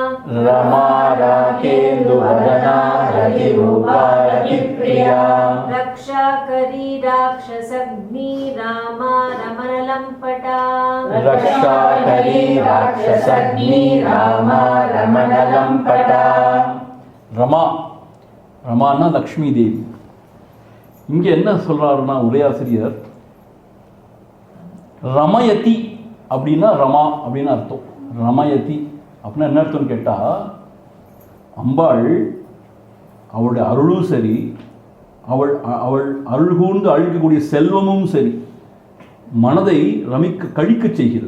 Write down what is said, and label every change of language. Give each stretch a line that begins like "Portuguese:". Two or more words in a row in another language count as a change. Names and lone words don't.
Sanskrit: रमा रागेन्दु वदना रतिरूपा रतिप्रिया. रक्षाकरी राक्षसग्नि रामा रमणलम्पटा रक्षाकरी राक्षसग्नि रामा रमणलम्पटा
Tamil: ரமா ரமான்னா லக்ஷ்மி தேவி. இங்கே என்ன சொல்கிறாருன்னா உரையாசிரியர், ரமயதி அப்படின்னா ரமா அப்படின்னு அர்த்தம். ரமயதி அப்படின்னா என்ன அர்த்தம்னு கேட்டால், அம்பாள் அவளுடைய அருளும் சரி, அவள் அவள் அருள் கூர்ந்து அழிக்கக்கூடிய செல்வமும் சரி மனதை கழிக்க செய்கிறது.